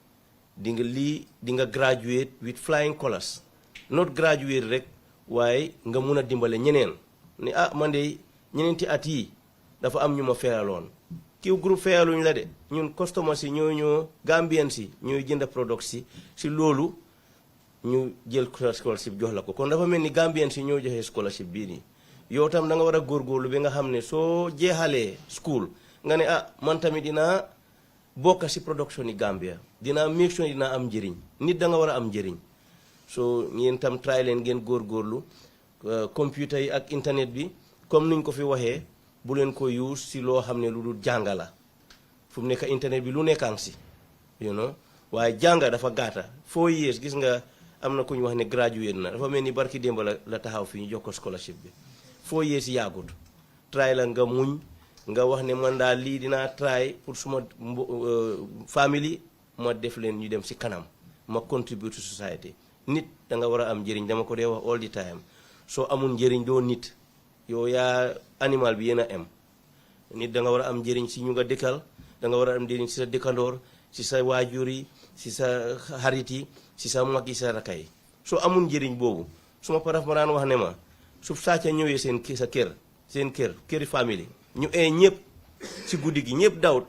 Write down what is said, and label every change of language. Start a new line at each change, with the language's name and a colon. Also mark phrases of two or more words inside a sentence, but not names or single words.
Wolof: di nga
English: graduate with flying colors
Wolof: not graduate rek waaye nga mun a dimbale ñeneen ne man de ñeneenti at yi dafa am ñu ma feyaloon Qgroup feyaluñ la de ñun customers si ñoo Gambien si ñooy jënd product si loolu ñu jël scholarship jox la ko kon dafa mel ni Gambien si ñoo joxe scholarship bii nii yow tam da nga war a góorgóorlu bi nga xam ne soo jeexalee school nga ne man tamit dinaa bokk si production yi Gambia dinaa
English: make sure
Wolof: dinaa am njëriñ nit da nga war a am njëriñ so ngeen tam try leen ngeen góorgóorlu computer yi ak internet bi comme niñ ko fi waxee bu leen ko use si loo xam ne lu dul jànga la fu mu nekk internet bi lu nekkaan si waaye jànga dafa gaata 4 years gis nga am na ku ñu wax ne graduate na dafa mel ni barki démb la taxaw fi ñu jox ko scholarship bi 4 years yaagut try la nga muñ nga wax ne man daal lii dinaa try pour suma family ma def leen ñu dem si kanam ma
English: contribute to society
Wolof: nit da nga war a am njëriñ dama ko dee wax
English: all the time
Wolof: soo amul njëriñ doo nit yow yaa animal bi yéen a am nit da nga war a am njëriñ si ñu nga dëkkal da nga war a am njëriñ si sa dëkkandoor si sa waajur yi si sa xarit yi si sa mag yi sa rakka yi soo amul njëriñ boobu suma paraf ma daan wax ne ma su sàcca ñëwee seen këri famille ñu ñëpp si guddi gi ñëpp daw